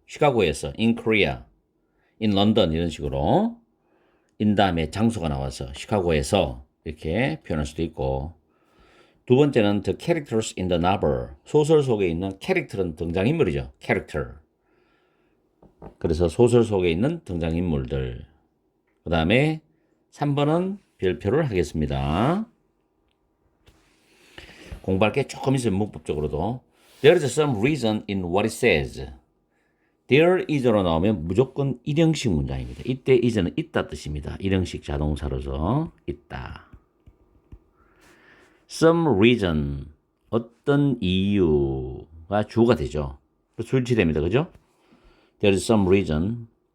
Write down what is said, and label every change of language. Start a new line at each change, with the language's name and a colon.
Korean: 시카고에서
English: in Korea, in London
Korean: 이런 식으로 in 다음에 장소가 나와서 시카고에서 이렇게 표현할 수도 있고 두 번째는
English: the characters in the novel.
Korean: 소설 속에 있는 캐릭터는 등장인물이죠.
English: character.
Korean: 그래서 소설 속에 있는 등장인물들. 그 다음에 3번은 별표를 하겠습니다. 공부할 게 조금 있어요. 문법적으로도.
English: There is some reason in what it says.
Korean: There is로 나오면 무조건 일형식 문장입니다. 이때 is는 있다 뜻입니다. 일형식 자동사로서 있다.
English: Some reason,
Korean: 어떤 이유가 주어가 되죠. 출치됩니다. 그죠?
English: There is some reason.